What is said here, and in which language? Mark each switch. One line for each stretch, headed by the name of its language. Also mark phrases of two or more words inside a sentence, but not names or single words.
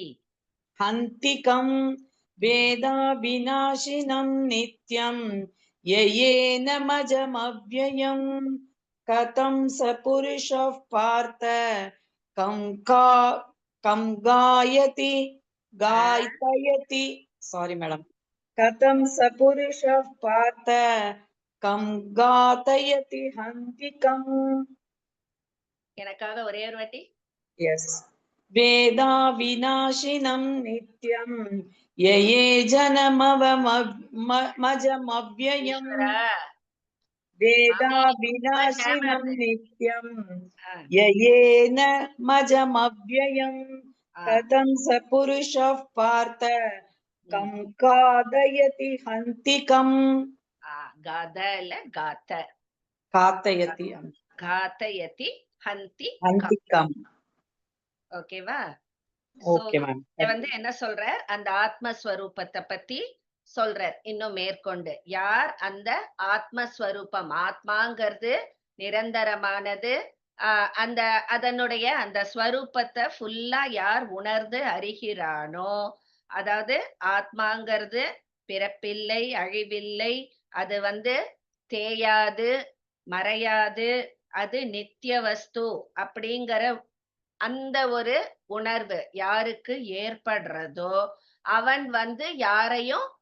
Sanskrit: हन्तिकं वेदा विनाशिनं नित्यं ययेनमजमव्ययम् कथं स पुरुषः पार्थ कं गायति
English: sorry madam
Sanskrit: कथं स पुरुषः पार्थ कं घातयति हन्तिकम्
Tamil: எனக்காக ஒரே ஒரு வாட்டி
Sanskrit: yes वेदा विनाशिनं नित्यं यये जनमवमजमव्ययम् वेदा विनाशिनं नित्यं ययेन मजमव्ययम् कथं स पुरुषः पार्थ कं घातयति हन्तिकम् गादल गात घातयति घातयति हन्ति हन्तिकम्
Tamil: ஓகேவா?
English: okay ma'am.
Tamil: வந்து என்ன சொல்ற, அந்த ஆத்மஸ்வரூபத்தை பத்தி சொல்றார் இன்னும் மேற்கொண்டு. யார் அந்த ஆத்மஸ்வரூபம், ஆத்மாங்கிறது நிரந்தரமானது. அந்த அதனுடைய அந்த ஸ்வரூபத்தை ஃபுல்லா யார் உணர்ந்து அறிகிறானோ, அதாவது ஆத்மாங்கிறது பிறப்பில்லை, அழிவில்லை, அது வந்து தேயாது, மறையாது, அது நித்திய வஸ்து அப்படிங்கிற அந்த ஒரு உணர்வு யாருக்கு ஏற்படுறதோ அவன் வந்து யாரையும்